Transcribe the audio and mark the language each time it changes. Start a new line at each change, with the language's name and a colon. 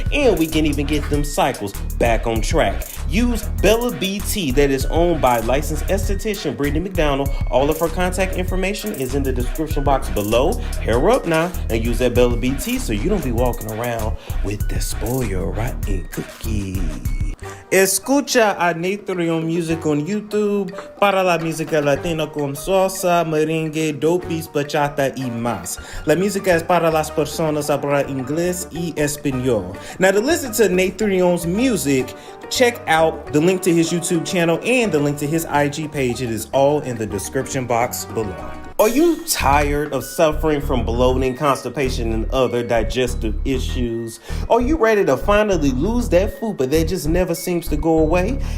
English: And we can even get them cycles back on track. Use Bella BT, that is owned by licensed esthetician Brittany McDonald. All of her contact information is in the description box below. Hair her up now and use that Bella BT so you don't be walking around with the spoiled rotten cookie.
Spanish: Escucha a Natrium Music
English: on YouTube
Spanish: para la música latina con salsa, merengue, dopis, bachata y más. La música es para las personas hablar inglés y español.
English: Now, to listen to Natrium's music, check out the link to his YouTube channel and the link to his IG page. It is all in the description box below. Are you tired of suffering from bloating, constipation, and other digestive issues? Are you ready to finally lose that Fupa that just never seems to go away?